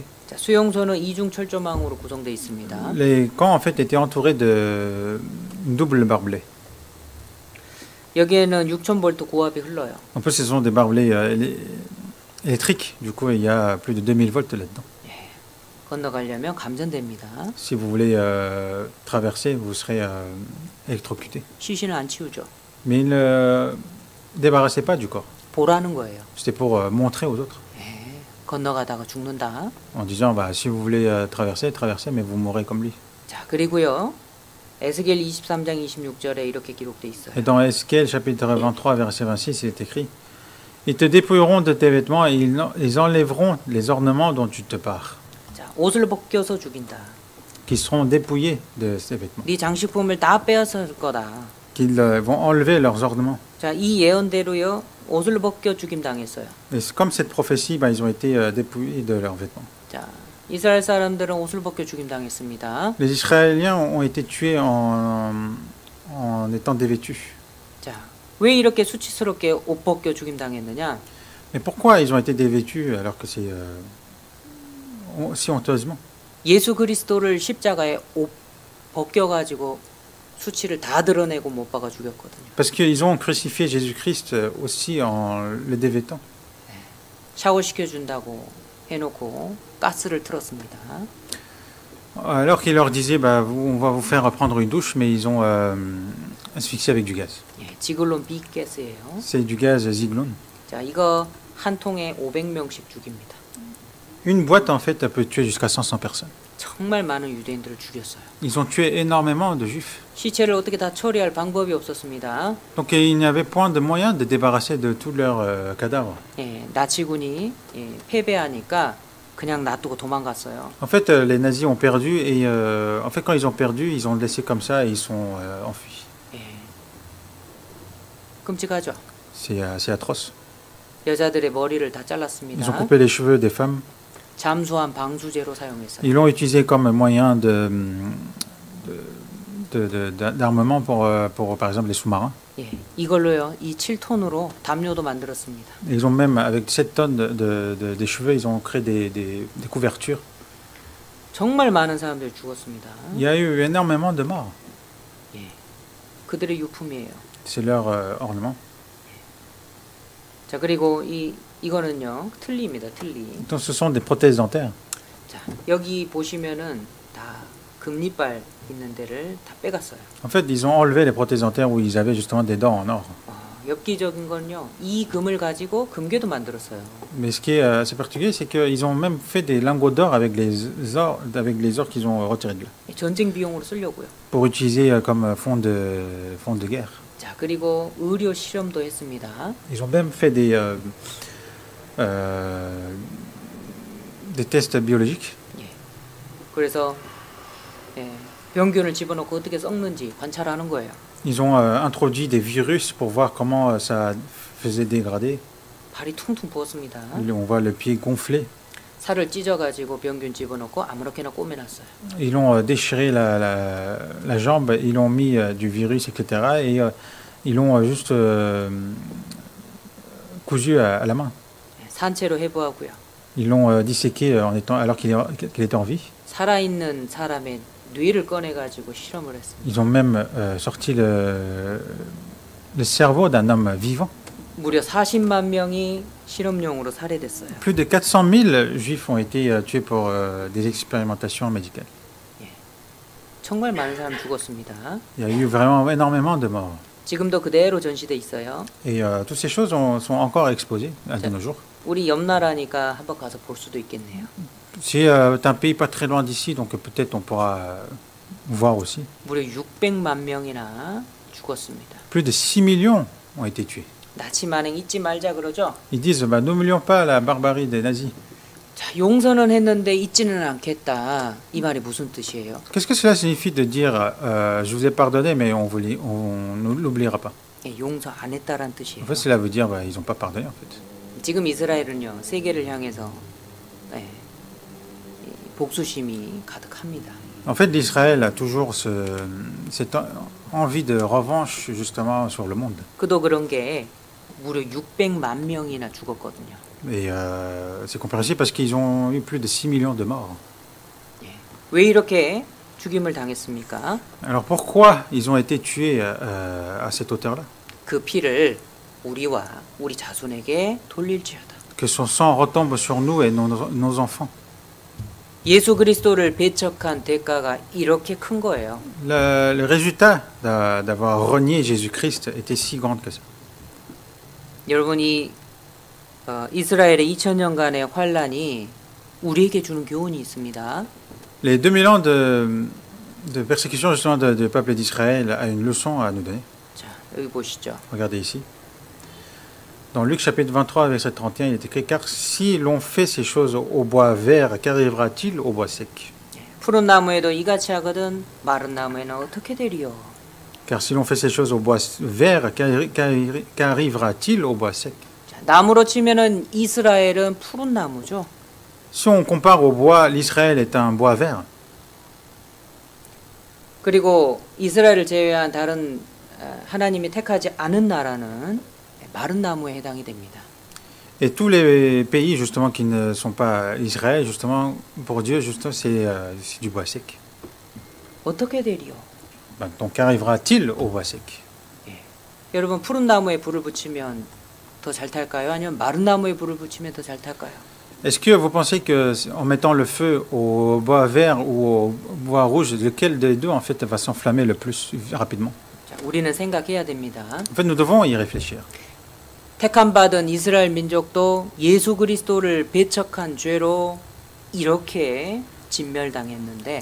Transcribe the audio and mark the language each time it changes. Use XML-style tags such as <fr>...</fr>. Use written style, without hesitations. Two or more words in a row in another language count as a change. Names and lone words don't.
<ko>자, 수용소는 이중 철조망으로 구성되어 있습니다.</ko> <fr>Les camps en fait étaient entourés de double barbelés.</fr> <ko>여기에는 6000V 고압이 흘러요.</ko> <fr>En plus, ce sont des barbelés électriques. Du coup, il y a plus de 2000 volts là-dedans.</fr> <ko>건너가려면 감전됩니다.</ko> <fr>Si vous voulez traverser, vous serez électrocuté.</fr> <ko>시신을 안 치우죠.</ko> <fr>Mais il ne débarrassait pas du corps.</fr> <ko>보라는 거예요.</ko> <fr>C'était pour montrer aux autres.</fr> <ko>건너가다가 죽는다.</ko> <fr>En disant, bah, si vous voulez traverser, traversez, mais vous mourrez comme lui.</fr> <ko>자, 그리고요. 에스겔 23장 26절에 이렇게 기록돼 있어요.</ko> <fr>Et dans Esquel, chapitre 23, verset 26, il est écrit, ils te dépouilleront de tes vêtements et ils enlèveront les ornements dont tu te pares,</fr> <ko>자, 옷을 벗겨서 죽인다.</ko> <fr>qui seront dépouillés de ces vêtements,</fr> <ko>네 장식품을 다 빼앗을 거다.</ko> <fr>qu'ils vont enlever leurs ornements.</fr> <ko>자, 이 예언대로요. 옷을 벗겨 죽임 당했어요.</ko> <fr>Et comme cette prophétie, bah, ils ont été dépouillés de leurs vêtements.</fr> <ko>자, 이스라엘 사람들은 옷을 벗겨 죽임 당했습니다.</ko> <fr>Les Israéliens ont été tués en étant dévêtus.</fr> <ko>자, 왜 이렇게 수치스럽게 옷 벗겨 죽임 당했느냐?</ko> <fr>Mais pourquoi ils ont été dévêtus alors que c'est si honteusement?</fr> <ko>예수 그리스도를 십자가에 옷 벗겨 가지고 수치를 다 드러내고 못 박아 죽였거든요.</ko> <fr>Parce qu'ils ont crucifié Jésus-Christ aussi en le dévêtant.</fr> <ko>샤워시켜 준다고 해놓고 가스를 틀었습니다.</ko> <fr>Alors qu'il leur disait, bah, on va vous faire prendre une douche, mais ils ont asphyxié avec du gaz.</fr> <ko>예, 지글론 B가스예요.</ko> <fr>C'est du gaz Zyklon.</fr> <ko>자, 이거 한 통에 500명씩 죽입니다.</ko> <fr>Une boîte, en fait, peut tuer jusqu'à 500 personnes.</fr> <ko>정말 많은 유대인들을 죽였어요.</ko> <fr>Ils ont tué énormément de juifs.</fr> <ko>시체를 어떻게 다 처리할 방법이 없었습니다.</ko> <fr>Donc il n'y avait point de moyen de débarrasser de tous leurs cadavres.</fr> <ko>예, 나치군이 패배하니까 그냥 놔두고 도망갔어요.</ko> <fr>En fait, les nazis ont perdu et en fait, quand ils ont perdu, ils ont laissé comme ça et ils sont enfuis.</fr> <ko>예, 끔찍하죠.</ko> <fr>C'est atroce.</fr> <ko>여자들의 머리를 다</ko> <fr>Ils ont</fr> <ko>잘랐습니다.</ko> <fr>coupé les cheveux des femmes.</fr> <ko>잠수함 방수제로 사용했어요.</ko> <fr>Ils l'ont utilisé comme moyen d'armement pour, par exemple, les sous-marins.</fr> <ko>예, 이걸로요. 이 7톤으로 담요도 만들었습니다.</ko> <fr>Ils ont même, avec 7 tonnes des cheveux, ils ont créé des couvertures.</fr> <ko>정말 많은 사람들이 죽었습니다.</ko> <fr>Il y a eu énormément de morts.</fr> <ko>예, 그들의 유품이에요.</ko> <fr>C'est leur ornement.</fr> <ko>자, 그리고 이거는요. 틀니입니다. 틀니.</ko> <fr>Donc ce sont des prothèses dentaires.</fr> <ko>자, 여기 보시면은 다 금리빨 있는 데를 다 빼갔어요.</ko> <fr>En fait, ils ont enlevé les prothèses dentaires où ils avaient justement des dents en or.</fr> <ko>엽기적인 건요. 이 금을 가지고 금괴도 만들었어요.</ko> <fr>Mais ce qui est assez particulier, c'est qu'ils ont même fait des lingots d'or avec les ors qu'ils ont retirés de là,</fr> <ko>전쟁 비용으로 쓰려고요.</ko> <fr>pour utiliser comme fond de guerre.</fr> <ko>자, 그리고 의료 실험도 했습니다. Ils ont même fait des tests biologiques. 예. 그래서 병균을 집어넣고 어떻게 썩는지 관찰하는 거예요.</ko> <fr>Ils ont introduit des virus pour voir comment ça faisait dégrader.</fr> <ko>발이 퉁퉁 부었습니다.</ko> <fr>On voit le pied gonflé.</fr> <ko>살을 찢어가지고 병균 집어넣고 아무렇게나 꼬매놨어요.</ko> <fr>Ils ont déchiré la jambe, ils ont mis du virus, etc. Et ils l'ont juste cousu à la main.</fr> <ko>산채로 해부하고요.</ko> <fr>Ils l'ont disséqué alors qu'il était en vie.</fr> <ko>살아있는 사람의 뇌를 꺼내가지고 실험을 했습니다.</ko> <fr>Ils ont même sorti le cerveau d'un homme vivant.</fr> <ko>무려 40만 명이 실험용으로 살해됐어요.</ko> <fr>Plus de 400 000 juifs ont été tués pour des expérimentations médicales.</fr> <ko>정말 많은 사람 죽었습니다.</ko> <fr>Il y a eu vraiment énormément de morts.</fr> <ko>지금도 그대로 전시돼 있어요.</ko> <fr>Et toutes ces choses sont encore exposées à de nos jours.</fr> <ko>우리 옆 나라니까 한번 가서 볼 수도 있겠네요.</ko> <fr>C'est un pays pas très loin d'ici, donc peut-être on pourra voir aussi.</fr> <ko>무려 600만 명이나 죽었습니다.</ko> <fr>Plus de 6 millions ont été tués.</fr> <ko>나치 만행 잊지 말자 그러죠.</ko> <fr>Ils disent, bah, n'oublions pas la barbarie des nazis.</fr> <ko>자, 용서는 했는데 잊지는 않겠다. 이 말이 무슨 뜻이에요?</ko> <fr>Qu'est-ce que cela signifie de dire je vous ai pardonné, mais on ne l'oubliera pas?</fr> <ko>예, 용서 안 했다란</ko> <fr>En</fr> <ko>뜻이에요.</ko> <fr>fait, cela veut dire ils n'ont pas pardonné en fait.</fr> <ko>지금 이스라엘은요, 세계를 향해서 예, 이 복수심이 가득합니다.</ko> <fr>En fait, l'Israël a toujours cette envie de revanche justement sur le monde.</fr> <ko>그도 그런 게 무려 600만 명이나 죽었거든요.</ko> <fr>Et c'est compréhensible parce qu'ils ont eu plus de 6 millions de morts.</fr> <ko>예. 왜 이렇게 죽임을 당했습니까?</ko> <fr>Alors pourquoi ils ont été tués à cette hauteur-là?</fr> <ko>그 피를 우리와 우리 자손에게 돌릴지어다.</ko> <fr>Que son sang retombe sur nous et nos enfants.</fr> <ko>예수 그리스도를 배척한 대가가 이렇게 큰 거예요.</ko> <fr>Le résultat d'avoir renié Jésus-Christ était si grand que ça.</fr> <ko>여러분이 이스라엘의 2000년간의 환란이 우리에게 주는 교훈이 있습니다.</ko> <fr>Les 2000 ans de persécution justement du peuple d'Israël a une leçon à nous donner.</fr> <ko>자, 여기 보시죠.</ko> <fr>Regardez ici. Dans Luc chapitre 23, verset 31, il est écrit « Car si l'on fait ces choses au bois vert, qu'arrivera-t-il au bois sec ?»</fr> <ko>푸른 나무에도 이같이 하거든 마른 나무에는 어떻게 되리요?</ko> <fr>Car si l'on fait ces choses au bois vert, qu'arrivera-t-il au bois sec?</fr> <ko>자, 나무로 치면은 이스라엘은 푸른 나무죠.</ko> <fr>Si on compare au bois, l'Israël est un bois vert.</fr> <ko>그리고 이스라엘을 제외한 다른 하나님이 택하지 않은 나라는 마른 나무에 해당이 됩니다.</ko> <fr>Et tous les pays justement qui ne sont pas Israël, justement, pour Dieu, justement, c'est du bois sec.</fr> <ko>어떻게 되리요?</ko> <fr>Donc qu'arrivera-t-il au bois sec?</fr> <ko>예. 여러분 푸른 나무에 불을 붙이면 더 잘 탈까요? 아니면 마른 나무에 불을 붙이면 더 잘 탈까요?</ko> <fr>Est-ce que vous pensez que en mettant le feu au bois vert ou au bois rouge, lequel des deux en fait va s'enflammer le plus rapidement?</fr> <ko>자, 우리는 생각해야 됩니다.</ko> <fr>En fait, nous devons y réfléchir.</fr> <ko>택함 받은 이스라엘 민족도 예수 그리스도를 배척한 죄로 이렇게 진멸당했는데</ko>